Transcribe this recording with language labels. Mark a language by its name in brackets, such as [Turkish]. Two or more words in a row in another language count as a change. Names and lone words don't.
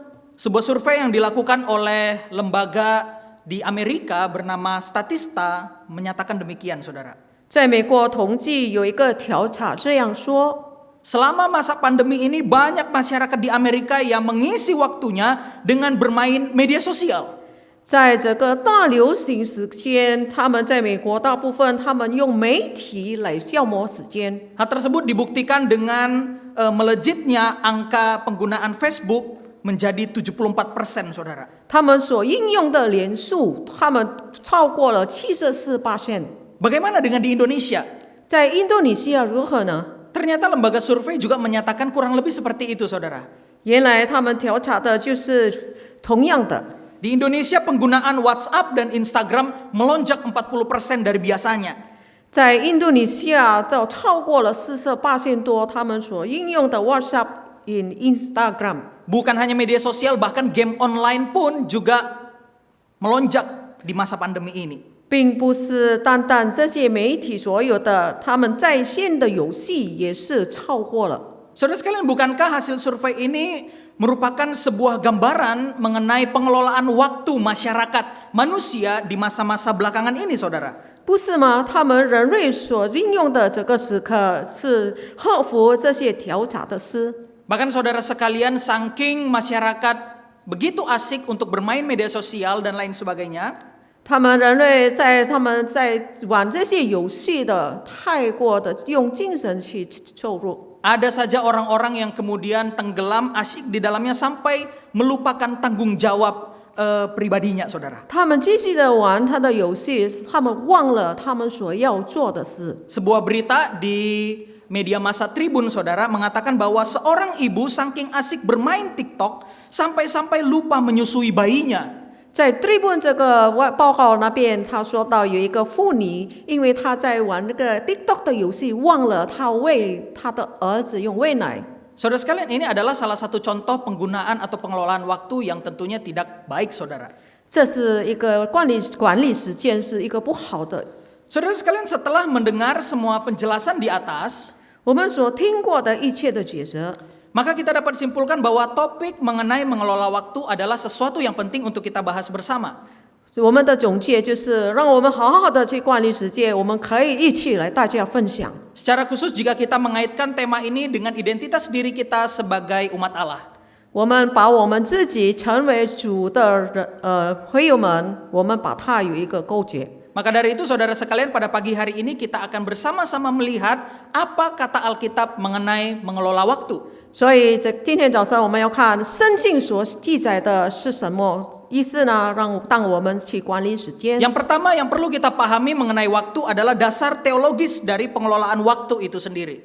[Indonesian] Sebuah survei yang dilakukan oleh lembaga di Amerika bernama Statista menyatakan demikian, saudara. [Chinese] 在美国统计有一个调查这样说， [Indonesian] Selama masa pandemi ini banyak masyarakat di Amerika yang mengisi waktunya dengan bermain media sosial. [Chinese] 在这个大流行时间，他们在美国大部分他们用媒体来消磨时间。 [Indonesian] Hal tersebut dibuktikan dengan melejitnya angka penggunaan Facebook menjadi 74%, saudara. [Chinese] 他们所应用的连数，他们超过了74%。 [Indonesian] Bagaimana dengan di Indonesia? [Chinese] 在印度尼西亚如何呢？ [Indonesian] Ternyata lembaga survei juga menyatakan kurang lebih seperti itu, saudara. [Chinese] 原来他们调查的就是同样的。 [Indonesian] Di Indonesia penggunaan WhatsApp dan Instagram melonjak 40% dari biasanya. [Chinese] 在印度尼西亚，就超过了48%多，他们所应用的 WhatsApp、Instagram。 [Indonesian] Bukan hanya media sosial, bahkan game online pun juga melonjak di masa pandemi ini. [Chinese] 并不是单单这些媒体所有的，他们在线的游戏也是超过了。 [Indonesian] Saudara sekalian, bukankah hasil survei ini merupakan sebuah gambaran mengenai pengelolaan waktu masyarakat manusia di masa-masa belakangan ini, saudara? [Chinese] 不是吗？他们人类所运用的这个时刻是合乎这些调查的事。 [Indonesian] Bahkan saudara sekalian, saking masyarakat begitu asik untuk bermain media sosial dan lain sebagainya, [Chinese] 他们在玩这些游戏的太过的用精神去投入。 [Indonesian] ada saja orang-orang yang kemudian tenggelam asyik di dalamnya sampai melupakan tanggung jawab pribadinya, saudara. [Chinese] 他们继续的玩他的游戏，他们忘了他们所要做的事。 [Indonesian] Sebuah berita di media massa Tribun, saudara, mengatakan bahwa seorang ibu saking asik bermain TikTok sampai-sampai lupa menyusui bayinya. [Chinese] 在 Tribune 这个报告那边，他说到有一个妇女，因为她在玩那个 TikTok 的游戏，忘了她喂她的儿子用喂奶。 [Indonesian] Saudara sekalian, ini adalah salah satu contoh penggunaan atau pengelolaan waktu yang tentunya tidak baik, saudara. [Chinese] 这是一个管理时间是一个不好的。 [Indonesian] Saudara sekalian, setelah mendengar semua penjelasan di atas, [Chinese] 我们所听过的一切的抉择， [Indonesian] maka kita dapat simpulkan bahwa topik mengenai mengelola waktu adalah sesuatu yang penting untuk kita bahas bersama. [Chinese] 我们的总结就是让我们好好的去管理时间，我们可以一起来大家分享。 [Indonesian] Secara khusus jika kita mengaitkan tema ini dengan identitas diri kita sebagai umat Allah. [Chinese] 我们把我们自己成为主的会友们，我们把它有一个勾结。 [Indonesian] Maka dari itu saudara sekalian, pada pagi hari ini kita akan bersama-sama melihat apa kata Alkitab mengenai mengelola waktu. [Chinese] 所以今天早上我们要看圣经所记载的是什么意思呢？当我们去管理时间。 [Indonesian] Yang pertama yang perlu kita pahami mengenai waktu adalah dasar teologis dari pengelolaan waktu itu sendiri.